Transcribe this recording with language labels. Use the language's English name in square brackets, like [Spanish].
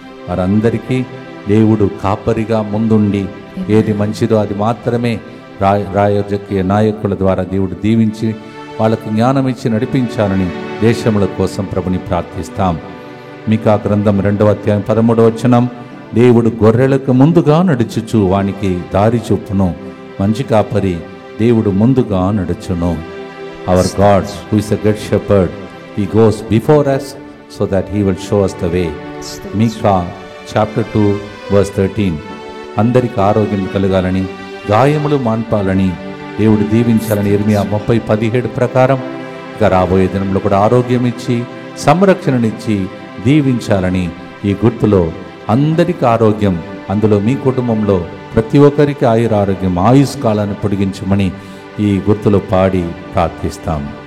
[Telugu] వారందరికీ దేవుడు కాపరిగా ముందుండి ఏది మంచిదో అది మాత్రమే రాజకీయ నాయకుల ద్వారా దేవుడు దీవించి వాళ్ళకు జ్ఞానం ఇచ్చి నడిపించాలని దేశముల కోసం ప్రభుని ప్రార్థిస్తాం. మీకా గ్రంథం 2వ అధ్యాయం 13వ వచనం, దేవుడు గొర్రెలకు ముందుగా నడుచుచు వానికి దారి చూపును. మంచి కాపరి దేవుడు ముందుగా నడుచును. [English] Our God, who is a good shepherd, he goes before us so that he will show us the way. మీకా chapter 2 verse 13. [Telugu] అందరికి ఆరోగ్యం కలగాలని, గాయములు మాన్పాలని దేవుడు దీవించాలని ఇర్మియా 30:17 ప్రకారం ఇక రాబోయే దినంలో కూడా ఆరోగ్యం ఇచ్చి సంరక్షణనిచ్చి దీవించాలని ఈ గుర్తులో అందరికీ ఆరోగ్యం, అందులో మీ కుటుంబంలో ప్రతి ఒక్కరికి ఆయురారోగ్యం, ఆయుష్కాలాన్ని పొడిగించమని ఈ గుర్తులో పాడి ప్రార్థిస్తాం.